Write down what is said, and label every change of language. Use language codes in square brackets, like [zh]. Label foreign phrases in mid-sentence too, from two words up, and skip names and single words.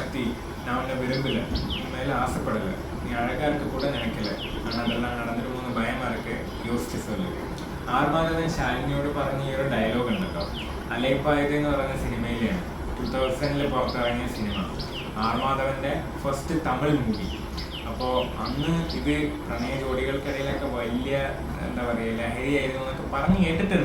[ta] சக்தி நான் உன்னை விரும்பல, உன் மேலே ஆசைப்படலை, நீ அழகாக இருக்க கூட நினைக்கல, ஆனால் அதெல்லாம் நடந்துருமோன்னு பயமாக இருக்கு, யோசிச்சு சொல்லு. [ml] ആർമാധവൻ ശാലിനിയോട് പറഞ്ഞ ഈ ഒരു ഡയലോഗ് ഉണ്ടല്ലോ, അലൈപ്പായത് എന്ന് പറയുന്ന സിനിമയിലാണ് 2000 പുറത്തിറങ്ങിയ സിനിമ, ആർമാധവൻ്റെ [en] first Tamil movie. [ml] അപ്പോൾ അന്ന് ഇത് പ്രണയ ജോഡികൾക്കിടയിലൊക്കെ വലിയ എന്താ പറയുക ലഹരിയായിരുന്നു എന്നൊക്കെ പറഞ്ഞ് കേട്ടിട്ടുണ്ട്.